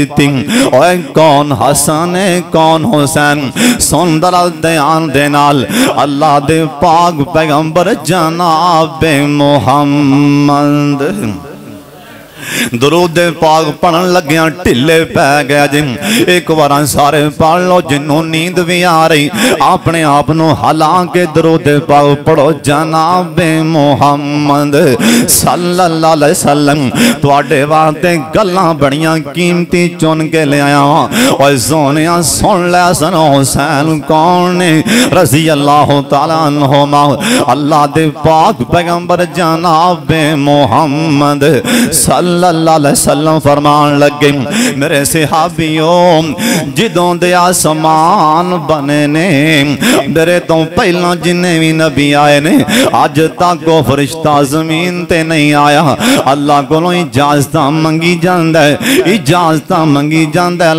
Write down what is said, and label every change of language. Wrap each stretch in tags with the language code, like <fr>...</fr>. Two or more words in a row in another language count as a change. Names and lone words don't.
<pa>اور کون حسن ہے کون حسین سن ذرا دھیان دے نال اللہ دے پاک پیغمبر جناب محمد درود پاک پڑھن لگیا ڈھلے پے گیا جی. ایک بار سارے پڑھ لو جنہوں نیند بھی آ رہی اپنے آپ کو ہلا کے درود پاک پڑھو. جناب محمد</pa> <ar>صلى الله عليه وسلم</ar> <pa>تہاڈے واسطے گلاں بڑیاں قیمتی چن کے لے آیا. اور سونے سن لے سن حسین کون نے</pa> <ar>رضي الله تعالى عنهما.</ar> <pa>اللہ دے پاک پیغمبر جناب محمد</pa> <ar>صلى الله عليه وسلم</ar> <pa>فرمان لگے میرے صحابیوں جدوں دے آسمان بنے نے میرے تو پہلا جنّے بھی نبی آئے نے اج تک وہ فرشتہ زمین تے نہیں آیا. اللہ کولوں اجازت منگی جاندا ہے، اجازت منگی جاندا ہے.</pa>